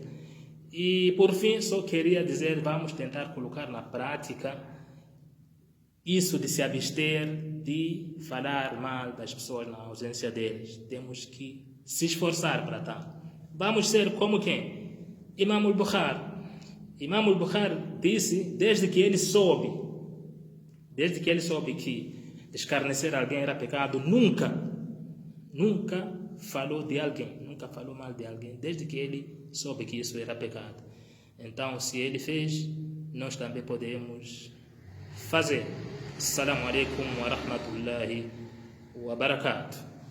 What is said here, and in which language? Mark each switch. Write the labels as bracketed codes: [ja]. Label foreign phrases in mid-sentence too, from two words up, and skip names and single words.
[pt] E por fim, só queria dizer, vamos tentar colocar na prática isso de se abster de falar mal das pessoas na ausência deles. Temos que se esforçar para tal. Vamos ser como quem? Imam al-Bukhari. Imam al-Bukhari disse, desde que ele soube que escarnecer alguém era pecado, nunca falou de alguém, nunca falou mal de alguém, desde que ele soube que isso era pecado. Então, se ele fez, nós também podemos fazer. [ar] السلام عليكم ورحمة الله وبركاته.